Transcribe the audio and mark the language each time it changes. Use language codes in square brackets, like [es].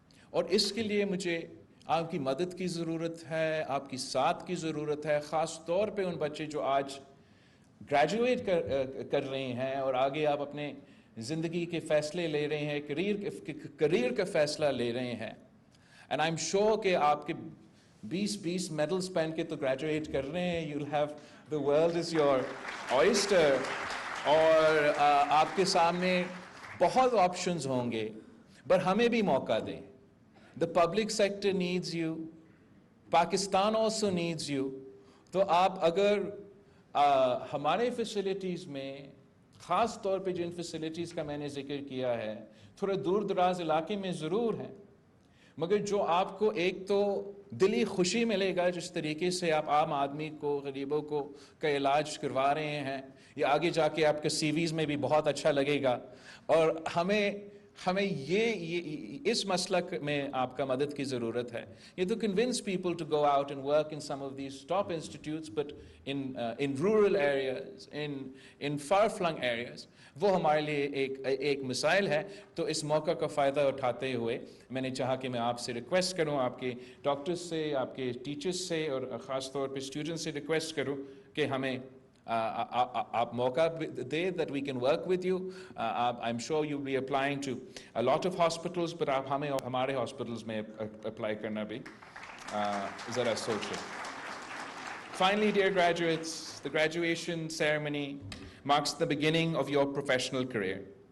[ur] اور اس کے لیے مجھے آپ کی مدد کی ضرورت ہے, آپ کی ساتھ کی ضرورت ہے, خاص طور پہ ان بچے جو آج گریجویٹ کر رہے ہیں اور آگے آپ اپنے زندگی کے فیصلے لے رہے ہیں, کریئر کا فیصلہ لے رہے ہیں. [en] and I am sure [ur] کہ آپ کے 20 میڈلز پہن کے تو گریجویٹ کر رہے ہیں. [en] you have the world is your oyster, [ur] اور آپ کے سامنے بہت آپشنز ہوں گے, پر ہمیں بھی موقع دیں. [en] The public sector needs you. Pakistan also needs you. [ur] تو آپ اگر ہمارے فیسلٹیز میں, خاص طور پہ جن فیسلٹیز کا میں نے ذکر کیا ہے, تھوڑے دور دراز علاقے میں ضرور ہیں, مگر جو آپ کو ایک تو دلی خوشی ملے گا جس طریقے سے آپ عام آدمی کو, غریبوں کو کا علاج کروا رہے ہیں, یہ آگے جا کے آپ کے سی ویز میں بھی بہت اچھا لگے گا. اور ہمیں یہ اس مسلک میں آپ کا مدد کی ضرورت ہے. یہ تو [en] convince people to go out and work in some of these top institutes, but in rural areas, in far-flung areas, [ur] وہ ہمارے لیے ایک مسائل ہے. تو اس موقع کا فائدہ اٹھاتے ہوئے میں نے چاہا کہ میں آپ سے ریکویسٹ کروں, آپ کے ڈاکٹرز سے, آپ کے ٹیچرز سے, اور خاص طور پہ اسٹوڈنٹس سے ریکویسٹ کروں کہ ہمیں آپ موقع دے, [en] that we can work with you. I'm sure you'll be applying to a lot of hospitals, but [ur] آپ ہمارے hospitals میں apply کرنا بھی ذرا سوچیں. [en] Finally, dear graduates, the graduation ceremony marks the beginning of your professional career.